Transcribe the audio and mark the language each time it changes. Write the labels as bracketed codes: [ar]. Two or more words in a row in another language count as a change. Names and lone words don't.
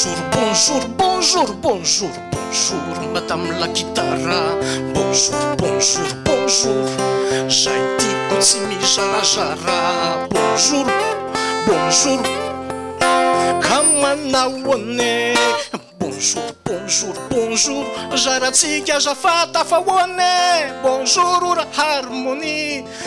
[fr] bonjour, bonjour, bonjour, bonjour, madame la guitare. Bonjour, bonjour, bonjour. [mg] Zay tiako tsy mizarazara. [fr] Bonjour, bonjour. [mg] Ka manao ahoana? [fr] Bonjour, bonjour, bonjour. [mg] Zaratsika zafata fa ahoana? [fr] Bonjour, ora harmonie.